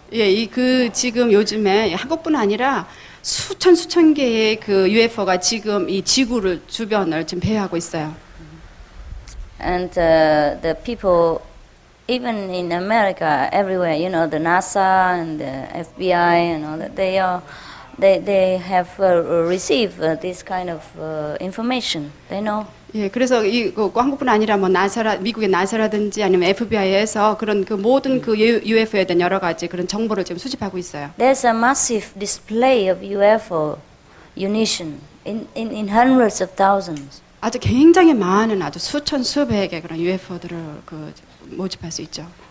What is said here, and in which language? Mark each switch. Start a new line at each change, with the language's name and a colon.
Korean: 예, 지금 요즘에 한국뿐 아니라 수천 개의 그 UFO가 지금 이 지구를 주변을 지금 배회하고 있어요.
English: And the people, even in America, everywhere, you know, the NASA and the FBI and all that, they have received this kind of information. They know.
Korean: 예, 그래서 한국뿐 아니라 뭐 미국의 나사라든지 아니면 FBI에서 그런 그 모든 그 UFO에 대한 여러 가지 그런 정보를 지금 수집하고 있어요.
English: There's a massive display of UFO unition in hundreds of thousands.
Korean: 아주 굉장히 많은 아주 수백의 그런 UFO들을 그 모집할 수 있죠.